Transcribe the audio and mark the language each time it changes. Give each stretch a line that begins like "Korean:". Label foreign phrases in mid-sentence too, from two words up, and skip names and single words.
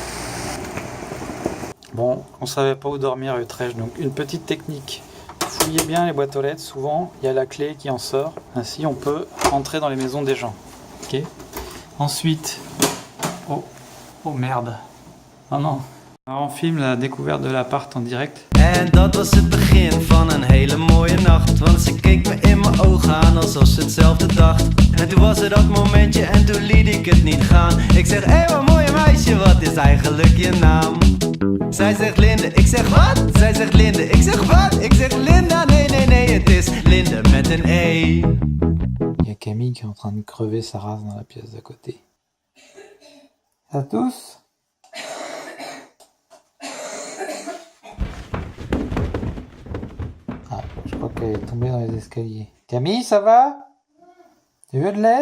French: Bon, on savait pas où dormir à Utrecht, donc une petite technique. Fouillez bien les boîtes aux lettres, souvent il y a la clé qui en sort. Ainsi on peut entrer dans les maisons des gens. Ok. Ensuite, Oh, oh merde. Oh non. Alors, on filme la découverte de l'appart en direct.
Dutch: En dat was het begin van een hele mooie nacht. Want ze keek me in mijn ogen aan alsof ze hetzelfde dacht. En toen was er dat momentje en toen liet ik het niet gaan. Ik zeg, hé wat mooie meisje, wat is eigenlijk je naam? Zij zegt Linde, ik zeg wat? Zij zegt Linde, ik zeg wat? Ik zeg Linda, nee, nee, nee, het is Linde met een E.
French: Il y a Camille qui est en train de crever sa race dans la pièce d'à côté. Ça tousse? Ah, je crois qu'elle est tombée dans les escaliers. Camille, ça va? Tu veux de l'aide?